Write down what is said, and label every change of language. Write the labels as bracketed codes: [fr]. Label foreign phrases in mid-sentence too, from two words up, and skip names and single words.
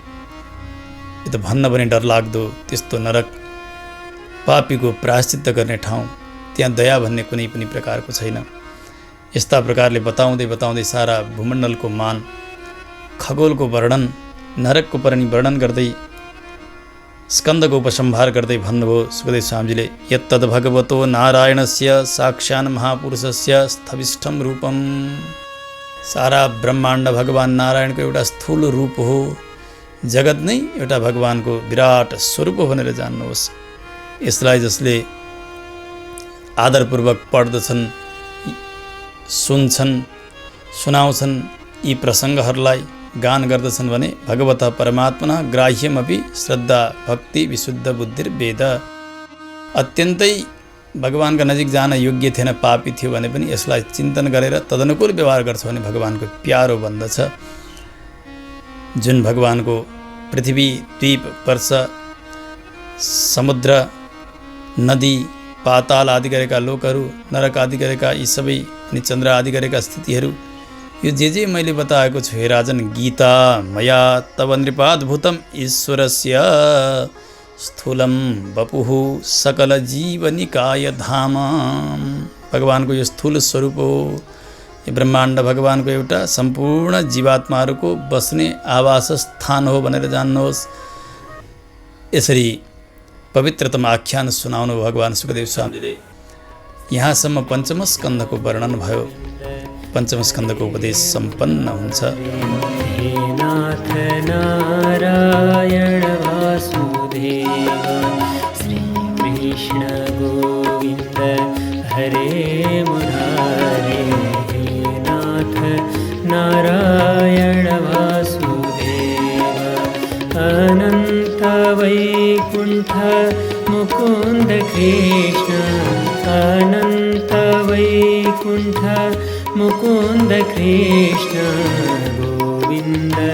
[ne] यो त भन्न पनि डरलाग्दो त्यस्तो नरक, पापीको प्रायश्चित्त गर्ने ठाउँ, त्यहाँ दया भन्ने कुनै पनि प्रकारको छैन। यस्ता प्रकारले बताउँदै बताउँदै सारा भूमण्डलको मान, खगोलको वर्णन, नरकको वर्णन गर्दै स्कन्दको उपसंहार गर्दै भन्नुभयो सुखदेव स्वामीजीले, [sa] यत्तद् भगवतो नारायणस्य साक्षान् महापुरुषस्य स्थविष्ठम रूपम। [ne] सारा ब्रह्माण्ड भगवान नारायणको एउटा स्थूल रूप हो, जगत नै एउटा भगवानको विराट स्वरूप हो भनेर जान्नुहोस्। यसलाई जसले आदरपूर्वक पढ्दछन्, सुन्छन्, सुनाउँछन्, यी प्रसङ्गहरूलाई गान गर्दछन् भने [sa] भगवतः परमात्मना ग्राह्यमपि श्रद्धा भक्ति विशुद्ध बुद्धिर्वेद। [ne] अत्यन्तै भगवानका नजिक जान योग्य थिएन, पापी थियो भने पनि यसलाई चिन्तन गरेर तदनुकूल व्यवहार गर्छ भने भगवानको प्यारो बन्दछ। जुन भगवानको पृथ्वी, द्वीप, वर्ष, समुद्र, नदी, पाताल आदि गरेका लोकहरू, नरक आदि गरेका यी सबै अनि चन्द्र आदि गरेका स्थितिहरू, यो जे मैले बताएको छु हे राजन, [sa] गीता मया तव नृपाद्भुतम ईश्वरस्य स्थूलम वपुः सकल जीवनिकाय धाम। [ne] भगवानको यो स्थूल स्वरूप हो, यो ब्रह्माण्ड भगवानको एउटा सम्पूर्ण जीवात्माहरूको बस्ने आवास स्थान हो भनेर जान्नुहोस्। यसरी पवित्रतम आख्यान सुनाउनु भगवान सुखदेव स्वामीले। यहाँसम्म पञ्चम स्कन्धको वर्णन भयो, पञ्चम स्कन्धको उपदेश सम्पन्न हुन्छ। [sa] हे नाथ नारायण वासुदेव श्री कृष्ण गोविन्द हरे मुरारे। हे नाथ नारायण वासुदेव अनन्त वैकुण्ठ मुकुन्द कृष्ण, अनन्त वैकुण्ठ वैकुण्ठ मुकुन्द कृष्ण गोविन्द